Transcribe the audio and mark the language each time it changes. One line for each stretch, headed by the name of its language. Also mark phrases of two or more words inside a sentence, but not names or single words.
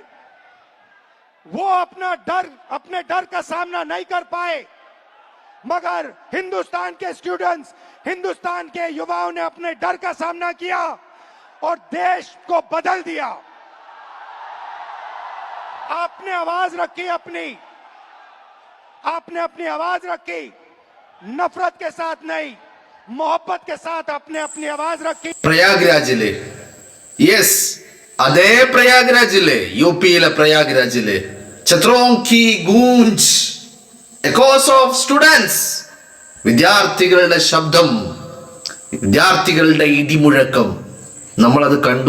Hindi: वो अपने डर का सामना नहीं कर पाए, मगर हिंदुस्तान के स्टूडेंट्स, हिंदुस्तान के युवाओं ने अपने डर का सामना किया और देश को बदल दिया। आपने आवाज रखी आपने अपनी आवाज रखी, नफरत के साथ नहीं, मोहब्बत के साथ आपने अपनी आवाज रखी।
Malayalam: പ്രയാഗ്രാജിലെ യെസ്, അതേ പ്രയാഗ്രാജിലെ, യുപിയിലെ പ്രയാഗ്രാജിലെ
Hindi: छात्रोंकी गूंज
English: echoes of students,
Malayalam: വിദ്യാർത്ഥികളുടെ ശബ്ദം, വിദ്യാർത്ഥികളുടെ ഇടിമുഴക്കം നമ്മളത് കണ്ടു.